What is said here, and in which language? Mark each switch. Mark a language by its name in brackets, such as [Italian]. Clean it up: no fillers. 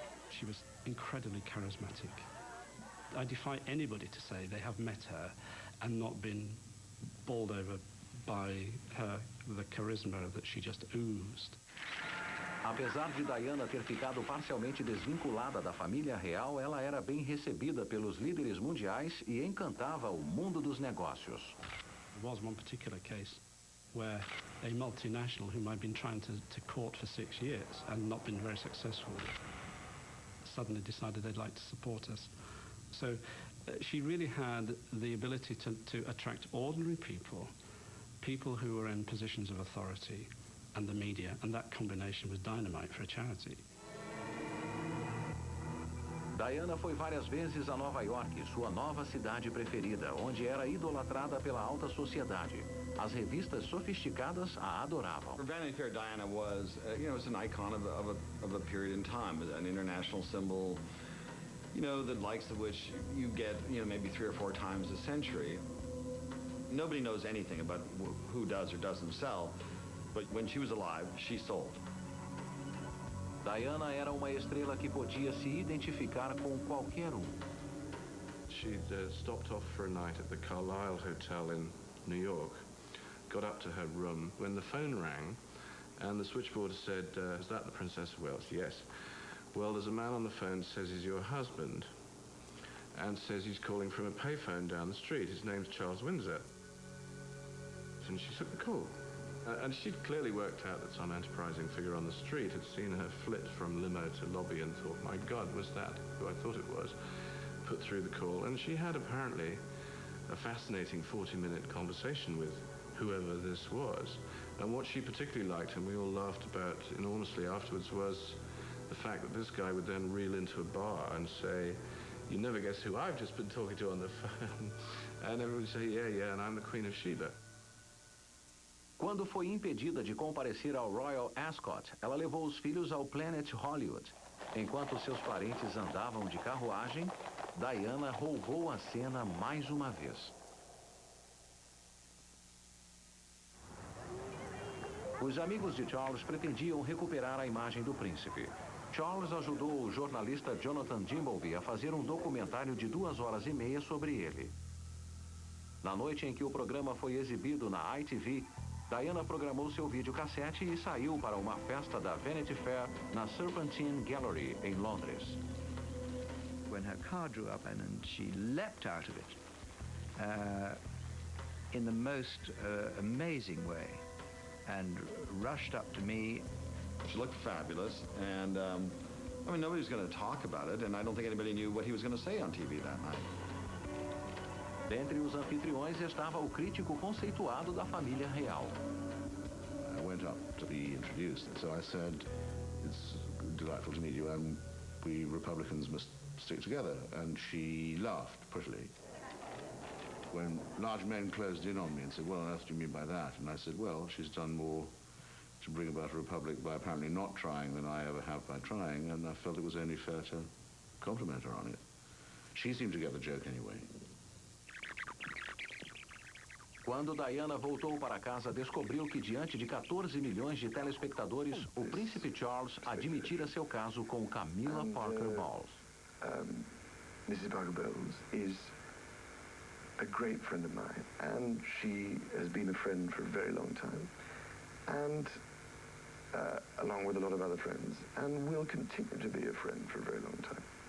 [English] She was incredibly charismatic. I defy anybody to say they have met her and not been bowled over by the charisma that she just oozed. [Portuguese] Apesar de Diana ter ficado parcialmente desvinculada da família real, ela era bem recebida pelos líderes mundiais e encantava o mundo dos negócios. [English] There was one particular case where a multinational whom I'd been trying to court for 6 years and not been very successful suddenly decided they'd like to support us. So She really had the ability to attract ordinary people, people who were in positions of authority, and the media, and that combination was dynamite for a charity. [Portuguese] Diana foi várias vezes a Nova York, sua nova cidade preferida, onde era idolatrada pela alta sociedade. As revistas sofisticadas a adoravam. [English] For Vanity Fair, Diana was, it's an icon of a period in time, an international symbol, the likes of which you get, maybe 3 or 4 times a century. Nobody knows anything about who does or doesn't sell, but when she was alive, she sold. [Portuguese] Diana era uma estrela que podia se identificar com qualquer um. [English] She'd stopped off for a night at the Carlisle Hotel in New York, got up to her room when the phone rang, and the switchboard said, is that the Princess of Wales? Yes. Well, there's a man on the phone says he's your husband, and says he's calling from a payphone down the street. His name's Charles Windsor. And she took the call. And she'd clearly worked out that some enterprising figure on the street had seen her flit from limo to lobby and thought, my God, was that who I thought it was? Put through the call, and she had apparently a fascinating 40-minute conversation with whoever this was. And what she particularly liked, and we all laughed about enormously afterwards, was the fact that this guy would then reel into a bar and say, you never guess who I've just been talking to on the phone. And everyone would say, yeah, and I'm the Queen of Sheba. [Portuguese] Quando foi impedida de comparecer ao Royal Ascot, ela levou os filhos ao Planet Hollywood. Enquanto seus parentes andavam de carruagem, Diana roubou a cena mais uma vez. Os amigos de Charles pretendiam recuperar a imagem do príncipe. Charles ajudou o jornalista Jonathan Dimbleby a fazer um documentário de 2 horas e meia sobre ele. Na noite em que o programa foi exibido na ITV, Diana programou seu videocassete e saiu para uma festa da Vanity Fair na Serpentine Gallery, em Londres. [English] When her car drew up and she leapt out of it in the most amazing way and rushed up to me. She looked fabulous, and nobody was going to talk about it, and I don't think anybody knew what he was going to say on TV that night. [Portuguese] Dentre os anfitriões estava o crítico conceituado da família real. [English] I went up to be introduced, and so I said, it's delightful to meet you, and we Republicans must stick together. And she laughed prettily. When large men closed in on me and said, what on earth do you mean by that? And I said, well, she's done more to bring about a republic by apparently not trying than I ever have by trying, and I felt it was only fair to compliment her on it. She seemed to get the joke anyway. [Portuguese] Quando Diana voltou para casa, descobriu que diante de 14 milhões de telespectadores, o príncipe Charles admitira seu caso com Camilla Parker Bowles. [English] Mrs. Parker Bowles is a great friend of mine, and she has been a friend for a very long time, and along with a lot of other friends, and will continue to be a friend for a very long time.